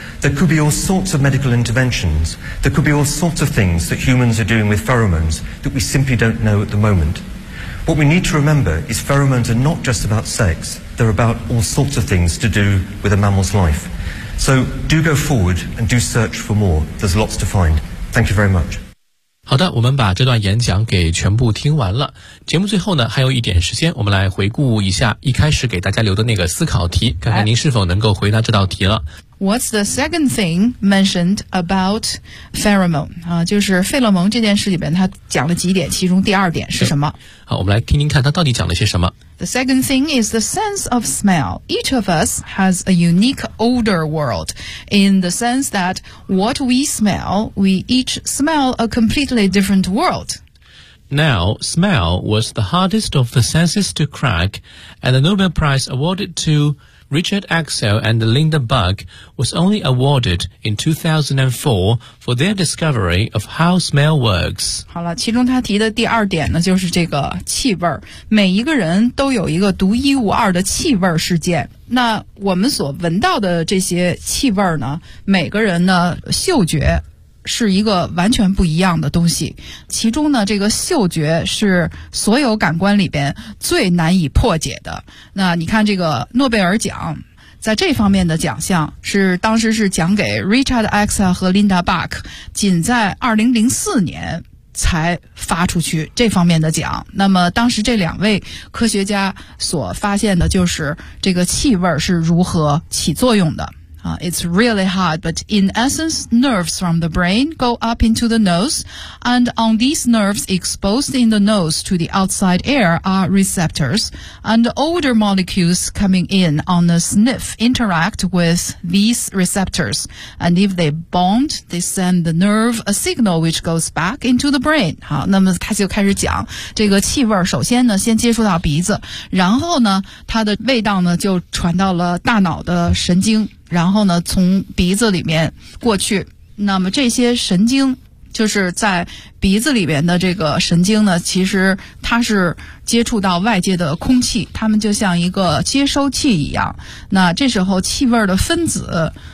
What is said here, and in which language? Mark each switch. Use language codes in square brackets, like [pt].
[en] There could be all sorts of medical interventions. There could be all sorts of things that humans are doing with pheromones that we simply don't know at the moment. What we need to remember is pheromones are not just about sex. They're about all sorts of things to do with a mammal's life. So do go forward and do search for more. There's lots to find. Thank you very much. [zh] 好的，我们把这段演讲给全部听完了。节目最后呢，还有一点时间，我们来回顾一下一开始给大家留的那个思考题，看看您是否能够回答这道题了。 [en] What's the second thing mentioned about pheromone？ [zh] 啊，就是费洛蒙这件事里边，他讲了几点，其中第二点是什么？好，我们来听听看他到底讲了些什么。 [en] The second thing is the sense of smell. Each of us has a unique odor world in the sense that what we smell, we each smell a completely different world. Now, smell was the hardest of the senses to crack, and the Nobel Prize awarded to Richard Axel and Linda Bug was only awarded in 2004 for their discovery of how smell works. [zh] 好了，其中他提的第二点呢，就是这个气味儿。每一个人都有一个独一无二的气味儿世界。那我们所闻到的这些气味儿呢，每个人呢，嗅觉是一个完全不一样的东西。其中呢，这个嗅觉是所有感官里边最难以破解的。那你看这个诺贝尔奖，在这方面的奖项是当时是奖给 Richard Axel 和 Linda Bach， 仅在2004年才发出去这方面的奖。那么当时这两位科学家所发现的就是这个气味是如何起作用的。 [en] It's really hard, but in essence, nerves from the brain go up into the nose, and on these nerves exposed in the nose to the outside air are receptors, and odor molecules coming in on the sniff interact with these receptors, and if they bond, they send the nerve a signal which goes back into the brain. [zh] 好，那么他就开始讲这个气味，首先呢先接触到鼻子，然后呢它的味道呢就传到了大脑的神经，然后呢从鼻子里面过去，那么这些神经就是在鼻子里面的这个神经呢，其实它是接触到外界的空气，它们就像一个接收器一样，那这时候气味的分子